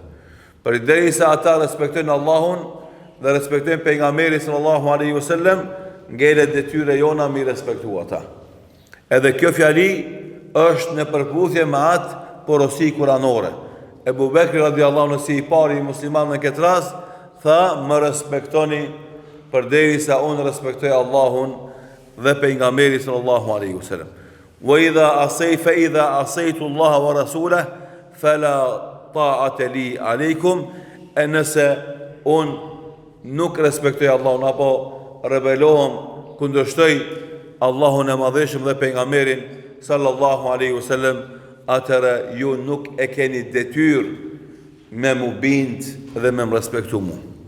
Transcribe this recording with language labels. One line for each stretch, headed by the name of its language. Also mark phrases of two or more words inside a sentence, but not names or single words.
Albanian: Përderisa ata respektojnë Allahun dhe respektojnë pejgamberin
Arabic: صلى الله عليه وسلم,
Albanian: ngelet detyra jona mi respektu ata. Edhe kjo fjali është në përputhje me atë porosi kuranore. Ebu Bekri
Arabic: رضي الله عنه
Albanian: si i pari i musliman në këtë rast, tha, më respektoni përderisa unë respektoj Allahun dhe pejgamberin
Arabic: صلى الله عليه وسلم. وإذا عصيت الله ورسوله فلا طاعة لي عليكم,
Albanian: e nëse unë nuk respektoj Allahun apo rebelohem, kundërshtoj Allahun e madheshëm dhe pejgamberin
Arabic: صلى الله عليه وسلم,
Albanian: atëra ju nuk e keni detyr me mu bind dhe me më respektu mu.